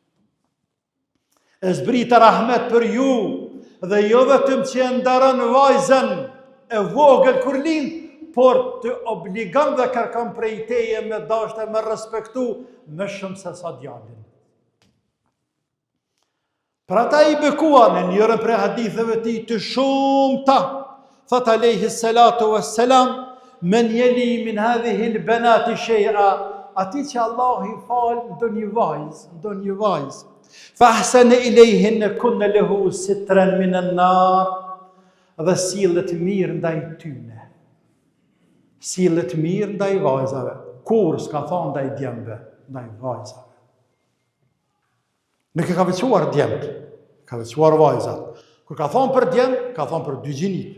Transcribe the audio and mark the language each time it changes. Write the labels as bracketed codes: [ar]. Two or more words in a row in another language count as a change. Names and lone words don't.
[sq] E zbrita rahmet për ju, dhe jo vetëm që e ndarën vajzën e vogël kur lind, por të obligon dhe kërkon prej teje me dashte me respektu më shumë se sa djalin. Pra ta i bekuar në njërën prej haditheve ti të shumta, thot [ar] عليه الصلاة والسلام, من ابتلي من هذه البنات شيئا, [sq] ati që Allah i falë ndo një vajzë, [ar] فأحسن إليهن كن له سترا من النار, [sq] dhe sillet mirë ndaj tyne. Sillet mirë ndaj vajzave, kur s'ka thonë ndaj djembe, ndaj vajzave. Nuk e ka veçuar djemt, ka veçuar vajzat. Kur ka thonë për djem, ka thonë për dy gjinit.